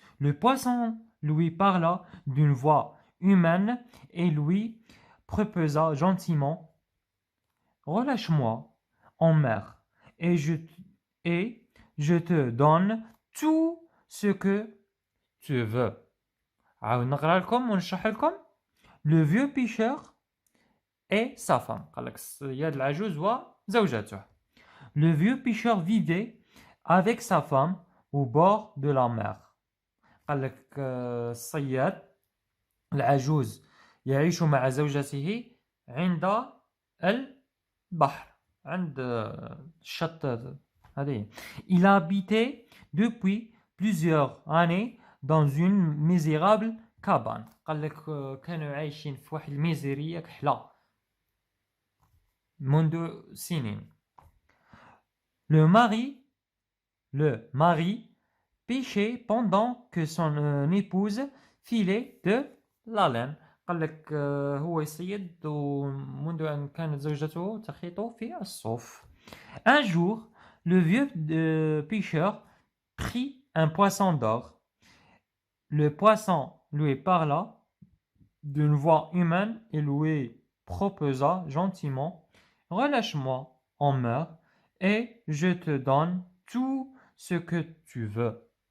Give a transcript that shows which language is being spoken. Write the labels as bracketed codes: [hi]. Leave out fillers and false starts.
[fr] Le poisson lui parla d'une voix humaine et lui proposa gentiment: relâche-moi en mer et je te donne tout ce que tu veux. [ar] عاود نقرا لكم ونشرح لكم. [fr] Le vieux pêcheur et sa femme. [ar] قال لك الصياد العجوز وزوجته. [fr] Le vieux pêcheur vivait avec sa femme au bord de la mer. [ar] قال لك الصياد العجوز يعيش مع زوجته عند البحر، عند الشط هذه. [fr] Il habitait depuis plusieurs années dans une misérable cabane. [ar] قال لك كانوا عايشين في واحد الميزيرية كحلة منذ سنين. [fr] Le mari pêchait pendant que son épouse filait de la laine. [ar] قال لك هو يصيد منذ أن كانت زوجته تخيط في الصوف. [fr] Un jour, le vieux pêcheur prit un poisson d'or. Le poisson lui parla d'une voix humaine et lui proposa gentiment: relâche-moi en mer et je te donne tout ce que tu veux.